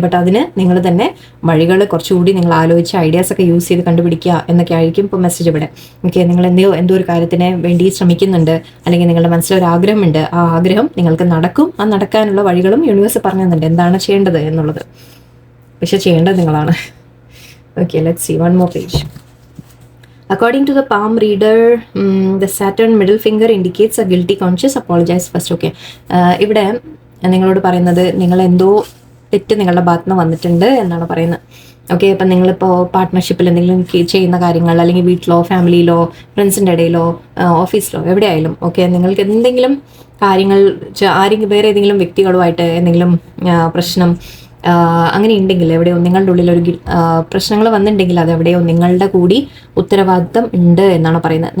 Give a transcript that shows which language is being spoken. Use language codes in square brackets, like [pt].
[ml] But അതിന് നിങ്ങൾ തന്നെ വഴികൾ കുറച്ചുകൂടി നിങ്ങൾ ആലോചിച്ച് ഐഡിയാസ് ഒക്കെ യൂസ് ചെയ്ത് കണ്ടുപിടിക്കുക എന്നൊക്കെ ആയിരിക്കും ഇപ്പോൾ മെസ്സേജ് ഇവിടെ. ഓക്കെ, നിങ്ങൾ എന്തോ ഒരു കാര്യത്തിന് വേണ്ടി ശ്രമിക്കുന്നുണ്ട്, അല്ലെങ്കിൽ നിങ്ങളുടെ മനസ്സിലൊരു ആഗ്രഹമുണ്ട്. ആ ആഗ്രഹം നിങ്ങൾക്ക് നടക്കും. ആ നടക്കാനുള്ള വഴികളും യൂണിവേഴ്സ് പറഞ്ഞു തന്നിട്ടുണ്ട്, എന്താണ് ചെയ്യേണ്ടത് എന്നുള്ളത്. പക്ഷെ ചെയ്യേണ്ടത് നിങ്ങളാണ്. Okay, [en] Let's see one more page. According to the palm reader, the Saturn middle finger indicates a guilty conscience. Apologize first. Okay. [ml] ഇവിടെ നിങ്ങളോട് പറയുന്നത് നിങ്ങൾ എന്തോ തെറ്റ് നിങ്ങളുടെ ഭാഗത്ത് നിന്ന് വന്നിട്ടുണ്ട് എന്നാണ് പറയുന്നത്. ഓക്കെ, അപ്പം നിങ്ങളിപ്പോൾ പാർട്ട്ണർഷിപ്പിൽ എന്തെങ്കിലും ചെയ്യുന്ന കാര്യങ്ങൾ, അല്ലെങ്കിൽ വീട്ടിലോ ഫാമിലിയിലോ ഫ്രണ്ട്സിൻ്റെ ഇടയിലോ ഓഫീസിലോ എവിടെയായാലും ഓക്കെ, നിങ്ങൾക്ക് എന്തെങ്കിലും കാര്യങ്ങൾ വേറെ ഏതെങ്കിലും വ്യക്തികളുമായിട്ട് എന്തെങ്കിലും പ്രശ്നം അങ്ങനെ ഉണ്ടെങ്കിൽ, എവിടെയോ നിങ്ങളുടെ ഉള്ളിൽ ഒരു പ്രശ്നങ്ങൾ വന്നിട്ടുണ്ടെങ്കിൽ അത് എവിടെയോ നിങ്ങളുടെ കൂടി ഉത്തരവാദിത്തം ഉണ്ട് എന്നാണ് പറയുന്നത്.